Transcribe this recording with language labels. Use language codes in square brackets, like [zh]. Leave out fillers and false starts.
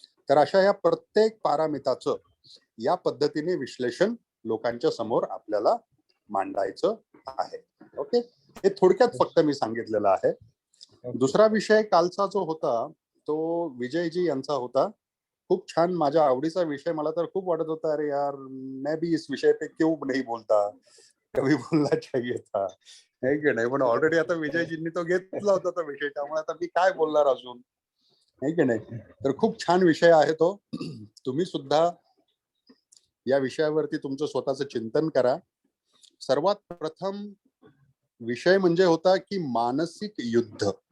[mr] तर अशा या प्रत्येक पारामिताचं या पद्धतीने विश्लेषण लोकांच्या समोर आपल्याला मांडायचं आहे. ओके, हे थोडक्यात फक्त मी सांगितलेलं आहे. दुसरा विषय कालचा जो होता तो विजयजी यांचा होता. खूप छान, माझ्या आवडीचा विषय. मला तर खूप वाटत होता, [hi] अरे यार मैं भी इस विषय पे क्यों नहीं बोलता, कभी बोलना चाहिए था, है की नाही. [mr] पण ऑलरेडी आता विजयजींनी तो घेतला होता तो विषय, त्यामुळे आता मी काय बोलणार अजून, है की नाही. तर खूप छान विषय आहे तो. तुम्ही सुद्धा या विषयावरती तुमचं स्वतःचं चिंतन करा. सर्वात प्रथम विषय म्हणजे होता की मानसिक युद्ध.